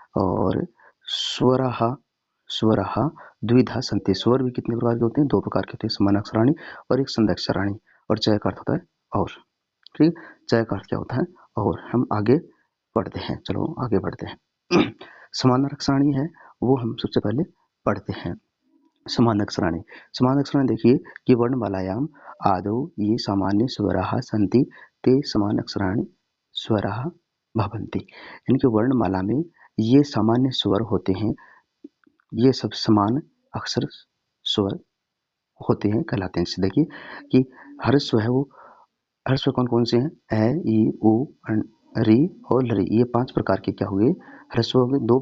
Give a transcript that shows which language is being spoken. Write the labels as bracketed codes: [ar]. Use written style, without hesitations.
[sa] और स्वरः द्विधा सन्ति। [hi] स्वर भी कितने प्रकार के होते हैं? 2 प्रकार के होते हैं, समानाक्षराणि और एक संध्यक्षराणि। और चय का अर्थ होता है और, ठीक। चय का अर्थ क्या होता है? और। हम आगे पढ़ते हैं, चलो आगे बढ़ते हैं। समानाक्षराणि है वो हम सबसे पहले पढ़ते हैं। समानाक्षराणि देखिए कि [sa] वर्णमालायाम आदौ ये सामान्य स्वराः सन्ति ते समानाक्षराणि स्वराः भवन्ति। [hi] इनके वर्णमाला में ये सामान्य स्वर होते हैं, ये सब समान अक्षर स्वर होते हैं, कहलाते हैं। जैसे देखिए कि ह्रस्व है वो, ह्रस्व कौन कौन से हैं? ए, ई, उ, री और लरी। ये 5 प्रकार के क्या हो गए? ह्रस्व हो गए।